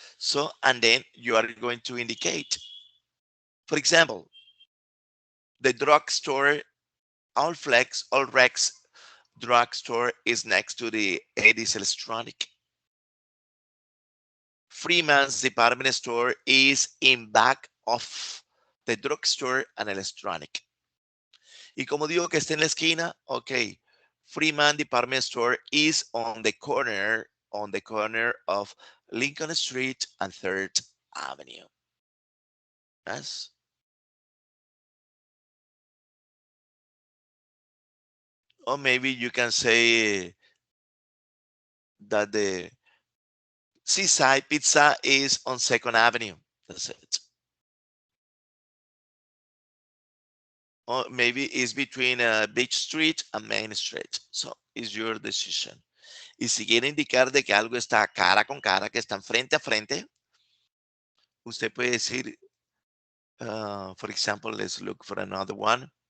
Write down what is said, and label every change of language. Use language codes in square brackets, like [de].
[en] So, and then you are going to indicate, for example, the drugstore, all Flex, all Rex drugstore is next to the Eddie's Electronic. Freeman's department store is in back of the drugstore and electronic. [es] Y como digo que está en la esquina, ok. [en] Freeman Department Store is on the corner of Lincoln Street and 3rd Avenue. Yes. Or maybe you can say that the Seaside Pizza is on 2nd Avenue. That's it. Or maybe it's between Beach Street and Main Street. So it's your decision. [es] Y si quiere indicar de que algo está cara con cara, que están frente a frente, usted puede decir, [en] for example, let's look for another one.